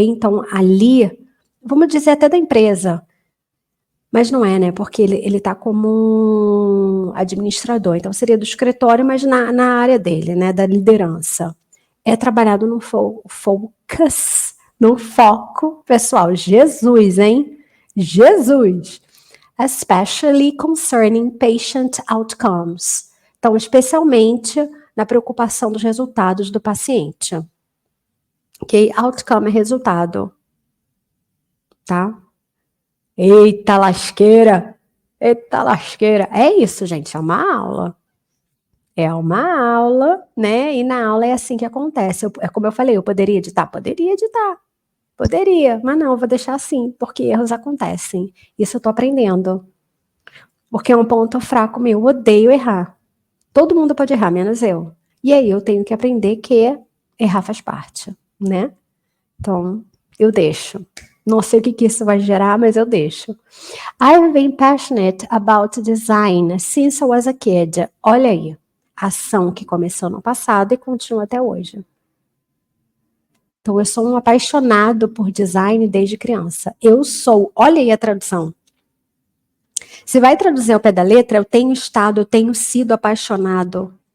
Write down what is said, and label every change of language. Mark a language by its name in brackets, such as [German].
[Portuguese] Então, ali, vamos dizer até da empresa, mas não é, né? Porque ele está como um administrador, então seria do escritório, mas na área dele, né? Da liderança. É trabalhado no focus, no foco pessoal. Jesus, hein? Jesus! [English] Especially concerning patient outcomes. [Portuguese] Então, especialmente na preocupação dos resultados do paciente. Ok? Outcome é resultado. Tá? Eita lasqueira! Eita lasqueira! É isso, gente, é uma aula. É uma aula, né? E na aula é assim que acontece. É como eu falei, eu poderia editar? Poderia editar. Poderia, mas não, eu vou deixar assim, porque erros acontecem. Isso eu tô aprendendo. Porque é um ponto fraco meu, eu odeio errar. Todo mundo pode errar, menos eu. E aí eu tenho que aprender que errar faz parte, né? Então, eu deixo. Não sei o que isso vai gerar, mas eu deixo. [English] I've been passionate about design since I was a kid. [Portuguese] Olha aí, ação que começou no passado e continua até hoje. Então, eu sou um apaixonado por design desde criança. Eu sou, olha aí a tradução. Se vai traduzir ao pé da letra, eu tenho sido apaixonado.